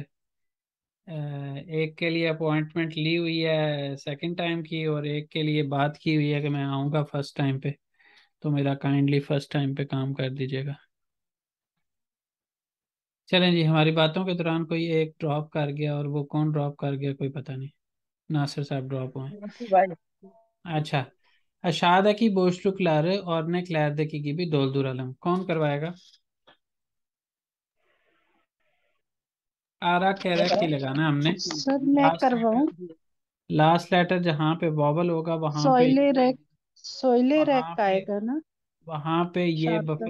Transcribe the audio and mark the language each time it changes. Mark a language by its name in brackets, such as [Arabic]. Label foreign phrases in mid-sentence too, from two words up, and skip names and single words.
[Hindi] एक के लिए अपॉइंटमेंट ली हुई है [English] second time [Hindi] की और एक के लिए बात की हुई है कि मैं आऊँगा [English] first time [Hindi] पे, तो मेरा काइंडली [English] first time [Hindi] पे काम कर दीजिएगा। चलें जी, हमारी बातों के दौरान कोई एक ड्रॉप कर गया और वो कौन ड्रॉप कर गया कोई पता नहीं। नासिर साहब ड्रॉप हुए। भाई अच्छा, [Turkish] aşağıdaki boşlukları örneklerdeki gibi dolduralım. [Hindi] कौन करवाएगा? आरा कैरा की लगाना हमने। सर मैं करवाऊं? [English] last letter [Hindi] जहाँ पे वॉवल होगा सोइले वहां रैक पे आएगा ना? वहां पे ये बफर